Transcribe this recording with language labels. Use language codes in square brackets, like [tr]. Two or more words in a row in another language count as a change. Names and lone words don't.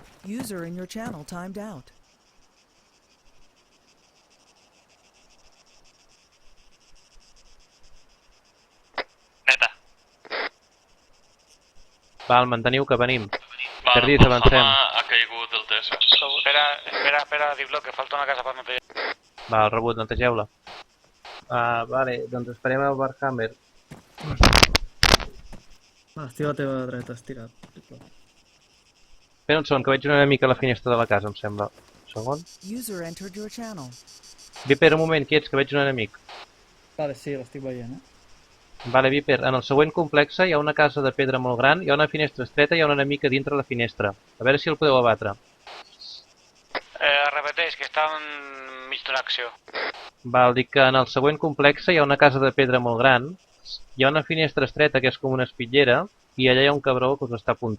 [en] User in your channel timed out. [ca] Neta. Val, manteniu que venim. Val, Perdis, el avancem. Hama ha caigut del TS. Espera, Diplo, que falta una casa per netejar. Val, rebut, netegeu-la. Vale, doncs esperem el Warhammer. Va, estic a la teva dreta, estirat. Espera un segon, que veig una mica a la finestra de la casa, em sembla. Un segon. [en] User entered your channel. [ca] Viper, un moment, qui ets? Que veig un enemic. Vale, sí, l'estic veient, Vale, Viper, en el següent complex hi ha una casa de pedra molt gran, hi ha una finestra estreta i hi ha un enemic a dintre la finestra. A veure si el podeu abatre. Repeteix, que està enmig d'una acció. Val, dic que en el següent complex hi ha una casa de pedra molt gran, hi ha una finestra estreta que és com una espitllera i allà hi ha un cabró que us està apuntant.